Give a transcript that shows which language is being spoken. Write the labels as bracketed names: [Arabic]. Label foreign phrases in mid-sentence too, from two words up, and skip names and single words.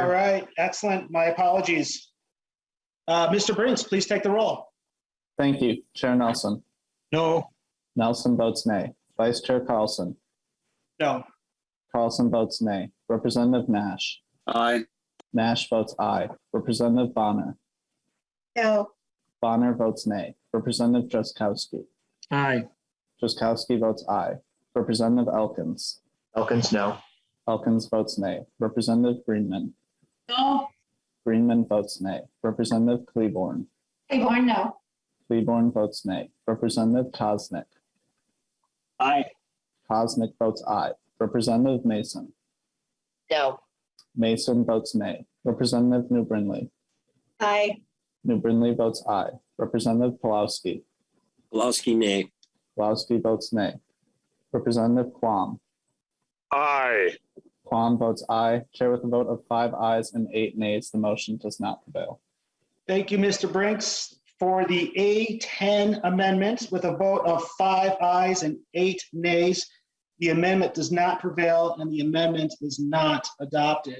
[English] All right, excellent. My apologies. Mr. Brinks, please take the roll. Thank you. Chair Nelson. No. Nelson votes nay. Vice Chair Carlson. No. Carlson votes nay. Representative Nash. Aye. Nash votes aye. Representative Bonner. No. Bonner votes nay. Representative Drazkowski. Aye. Drazkowski votes aye. Representative Elkins. Elkins, no. Elkins votes nay. Representative Greenman. No. Greenman votes nay. Representative Cleaborn. Claiborne, no. Cleaborn votes nay. Representative Kosnick. Aye. Kosnick votes aye. Representative Mason. No. Mason votes nay. Representative New Brindley. Aye. New Brindley votes aye. Representative Pulowski. Pulowski, nay. Pulowski votes nay. Representative Quam. Aye. Quam votes aye. Chair with a vote of 5 ayes and 8 nays, the motion does not prevail. Thank you, Mr. Brinks. For the A13 Amendment, with a vote of 5 ayes and 8 nays, the amendment does not prevail and the amendment is not adopted.